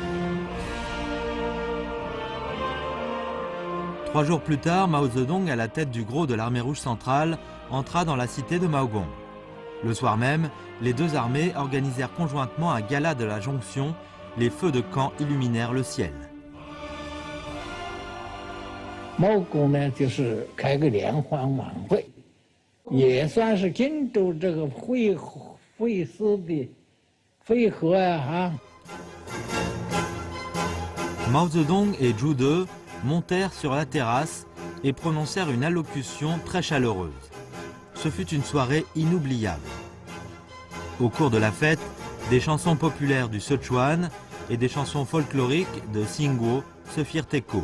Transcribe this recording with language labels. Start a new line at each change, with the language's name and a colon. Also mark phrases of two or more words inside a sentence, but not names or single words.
French: 3 jours plus tard, Mao Zedong, à la tête du gros de l'armée rouge centrale, entra dans la cité de Maogong. Le soir même, les deux armées organisèrent conjointement un gala de la jonction. Les feux de camp illuminèrent le ciel.
Chinese: 毛公呢，就是开个联欢晚会，也算是庆祝这个会师的会合啊。
French: Mao Zedong et Zhu De montèrent sur la terrasse et prononcèrent une allocution très chaleureuse. Ce fut une soirée inoubliable. Au cours de la fête, des chansons populaires du Sichuan et des chansons folkloriques de Xingguo se firent écho.